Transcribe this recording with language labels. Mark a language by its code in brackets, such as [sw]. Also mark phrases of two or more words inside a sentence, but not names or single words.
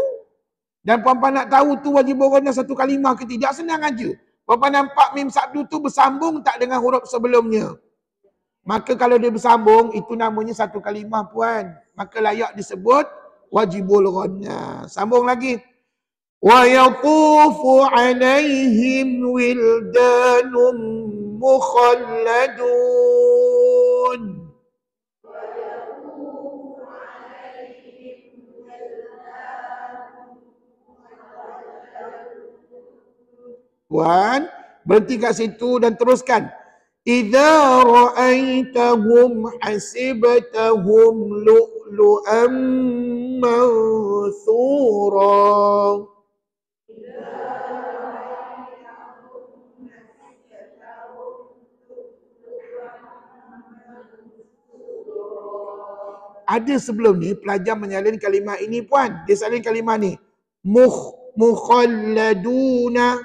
[ms] Dan puan-puan nak tahu tu [ar] واجب الغنة [ms] satu kalimah ke tidak, senang aja. Puan-puan nampak mim sabdu tu bersambung tak dengan huruf sebelumnya. Maka kalau dia bersambung, itu namanya satu kalimah puan. Maka layak disebut [ar] واجب الغنة. [ms] Sambung lagi. [ar] ويطوف عليهم ولدان مخلدون. [ms] Puan, berhenti kat situ dan teruskan. [ar] إذا رأيتهم حسبتهم لؤلؤا منثورا. [ms] Ada sebelum ni pelajar menyalin kalimah ini puan. Dia salin kalimah ni. Mukhalladuna.